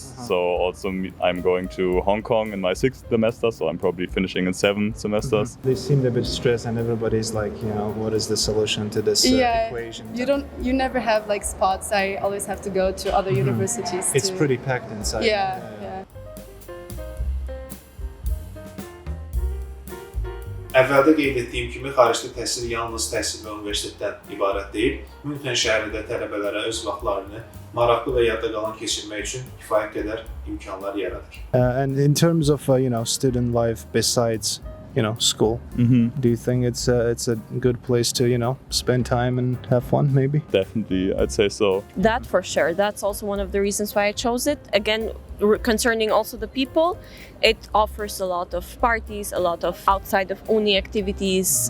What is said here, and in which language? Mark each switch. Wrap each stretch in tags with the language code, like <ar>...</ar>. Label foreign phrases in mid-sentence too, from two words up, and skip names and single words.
<en>So also I'm going to Hong Kong in my 6th semester, so I'm probably finishing in 7 semesters. They seemed a bit stressed, and everybody's like, you know, what is the solution to this equation? You never have like spots. I always have to go to other universities. It's pretty packed inside. Yeah.</en> <az>Əvvəldə qeyd etdiyim kimi, xaricdə təhsil yalnız təhsil və universitetdən ibarət deyil. Münxen şəhəri də tələbələrə öz vaxtlarını maraqlı və yadda qalan keçirmək üçün kifayət qədər imkanlar yaradır.</az> <en>And in terms of student life besides school, do you think it's a good place to spend time and have fun maybe? Definitely, I'd say so. That for sure. That's also one of the reasons why I chose it. Again, concerning also the people, it offers a lot of parties, a lot of outside of uni activities.</en>